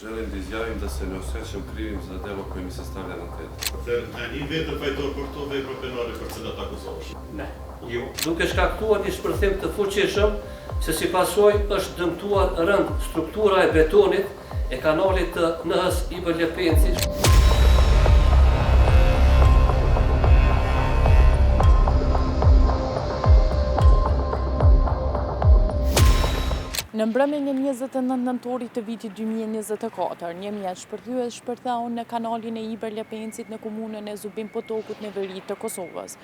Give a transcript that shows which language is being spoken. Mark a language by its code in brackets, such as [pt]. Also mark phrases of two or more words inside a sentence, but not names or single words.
[sr] Želim da izjavim da se ne osjećam krivim za delo koje mi se stavlja na teret. [sq] A një vetëm fajtor për këto vepra penale për cilat akuzohesh? Ne. Jo. Duke shkaktuar një shpërthim të fuqishëm, se si pasojë është dëmtuar rënd struktura e betonit e kanalit të NH Ibër Lepenci. Në mbrëmjen e 29 nëntorit të vitit 2024, një mjet shpërthyes shpërthau në kanalin e Ibër Lepencit në komunën e Zubin Potokut në veri të Kosovës.